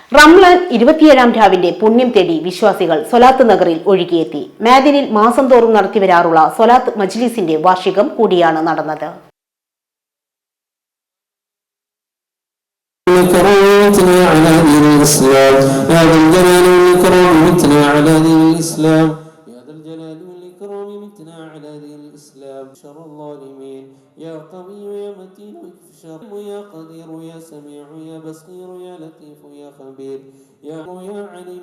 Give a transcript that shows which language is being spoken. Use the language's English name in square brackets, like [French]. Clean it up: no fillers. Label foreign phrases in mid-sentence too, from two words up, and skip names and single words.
[Malayalam] റംലാൻ 27-ാം രാവിന്റെ പുണ്യം തേടി വിശ്വാസികൾ സ്വലാത്ത് നഗറിൽ ഒഴുകിയെത്തി. മാദിനിൽ മാസം തോറും നടത്തിവരാറുള്ള സ്വലാത്ത് മജ്ലിസിന്റെ വാർഷികം കൂടിയാണ് നടന്നത്. [Arabic] على دين الإسلام شر الظالمين يا قوي يا متين اكف شر يا قدير يا سميع يا بصير يا لطيف يا خبير يا عليم